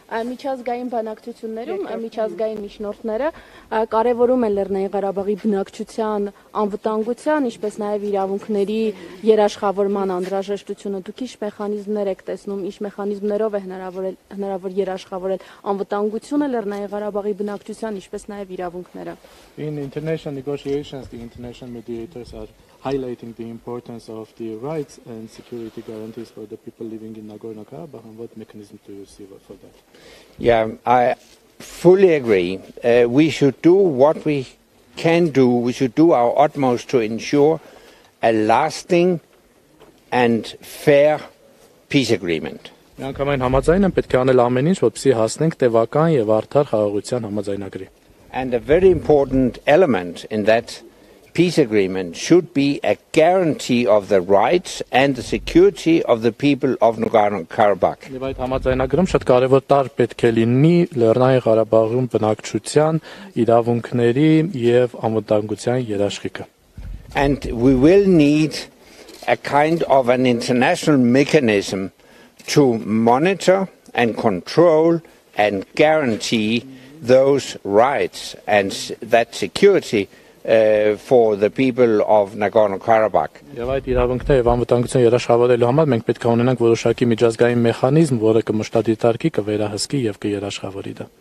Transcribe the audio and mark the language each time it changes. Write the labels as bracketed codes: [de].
[hy] Միջազգային բանակցություններում միջազգային միջնորդները կարևորում են Լեռնային Ղարաբաղի բնակչության անվտանգության, ինչպես նաև իրավունքների երաշխավորման անհրաժեշտությունը. Դուք ինչ մեխանիզմներ եք տեսնում, ինչ մեխանիզմներով է հնարավոր երաշխավորել անվտանգությունը Լեռնային Ղարաբաղի բնակչության, ինչպես նաև իրավունքները. [en] In international negotiations, the international mediators are highlighting the importance of the rights and security guarantees for the people living in Nagorno-Karabakh, and what mechanism do you see for that? Yeah, I fully agree. We should do what we can do. We should do our utmost to ensure a lasting and fair peace agreement. [hy] Միանգամայն համաձայն եմ, պետք է անել ամեն ինչ, որպեսզի հասնենք տևական եւ արդար խաղաղության համաձայնագրի։ [en] And a very important element in that peace agreement should be a guarantee of the rights and the security of the people of Nagorno-Karabakh. [hy] Եվ այդ համաձայնագրում շատ կարևոր տար պետք է լինի Լեռնային Ղարաբաղում բնակչության իրավունքների եւ անվտանգության երաշխիքը։ [en] And we will need a kind of an international mechanism to monitor and control and guarantee those rights and that security for the people of Nagorno-Karabakh. [hy] Եվ այդ իրավունքները եւ անվտանգության երաշխավորելու համար մենք պետք է ունենանք որոշակի միջազգային մեխանիզմ, որը կմշտադիտարկի, կվերահսկի եւ կերաշխավորի դա։